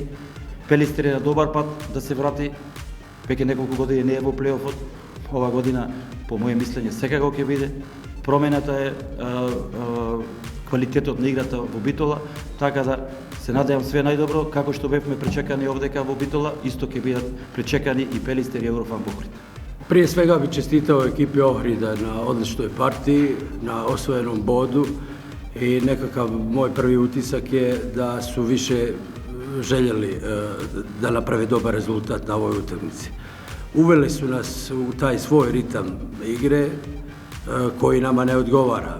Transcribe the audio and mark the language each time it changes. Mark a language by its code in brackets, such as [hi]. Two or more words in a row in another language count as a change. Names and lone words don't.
[mk] Пелистер е на добар пат да се врати. Веќе неколку години не е во плейофот. Ова година, по моје мислење, секако ќе биде. Промената е квалитетот на играта во Битола, така да се надевам све најдобро, како што бевме пречекани овдека во Битола, исто ќе бидат пречекани и Пелистер и Еврофан Охрид. [bs] Prije svega bi čestitao ekipi Ohrida na odličnoj partiji, na osvojenom bodu i nekakav moj prvi utisak je da su više željeli da naprave dobar rezultat na ovoj utakmici. Uveli su nas u taj svoj ritam igre koji nama ne odgovara.